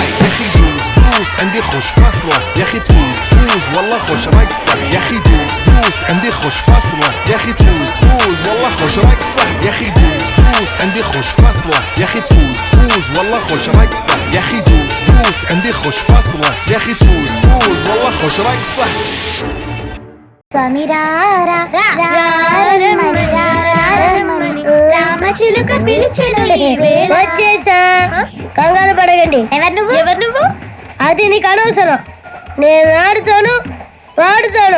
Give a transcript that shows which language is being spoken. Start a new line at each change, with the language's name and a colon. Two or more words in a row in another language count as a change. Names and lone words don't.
Arabic: يا اخي دوس عندي خوش فصلة يا اخي تفوز والله خوش رقصة يا اخي دوس عندي خوش فصلة يا اخي تفوز والله خوش رقصة يا اخي دوس عندي خوش فصلة يا اخي تفوز والله خوش رقصة يا اخي دوس عندي خوش فصلة يا اخي تفوز والله خوش رقصة.
Telugu: రామచిలుక పిలిచెను వచ్చేసా, కంగారు పడకండి. ఎవరు నువ్వు? అది నీకు అనవసరం, నేను ఆడుతాను వాడుతాను.